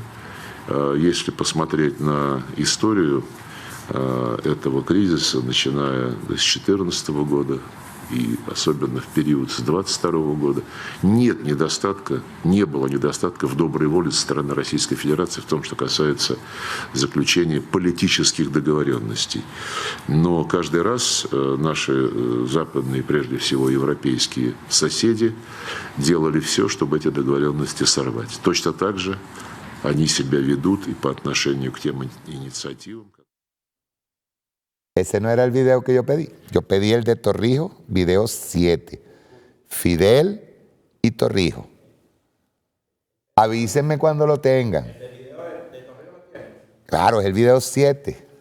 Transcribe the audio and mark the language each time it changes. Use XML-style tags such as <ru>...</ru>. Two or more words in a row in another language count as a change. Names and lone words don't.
<ru>Если посмотреть на историю этого кризиса, начиная с 2014 года и особенно в период с 2022 года, не было недостатка в доброй воле со стороны Российской Федерации в том, что касается заключения политических договоренностей. Но каждый раз наши западные, прежде всего европейские соседи делали все, чтобы эти договоренности сорвать. Точно так же они себя ведут и по отношению к тем инициативам.</ru> <es>Ese no era el video que yo pedí. Yo pedí el de Torrijos, video 7. Fidel y Torrijos. Avísenme cuando lo tengan. Claro, es el video 7.</es>